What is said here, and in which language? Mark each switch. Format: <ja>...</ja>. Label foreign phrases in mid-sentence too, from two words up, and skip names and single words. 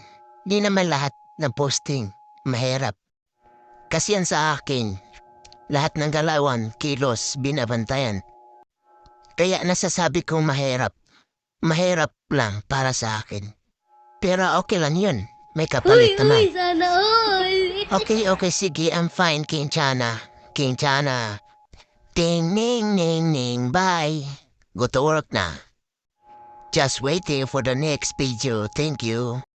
<tl>Di naman lahat ng posting mahirap. Kasi yan sa akin, lahat ng galawan, kilos, binabantayan. Kaya nasasabi kong mahirap. Mahirap lang para sa akin. Pero okay lang yun. May kapalit naman. Sana all! Okay, sige,</tl> <en>I'm fine, Kinchana. Kinchana. Ding, ning, ning, ning, bye. Go to work na. Just waiting for the next video. Thank you.</en>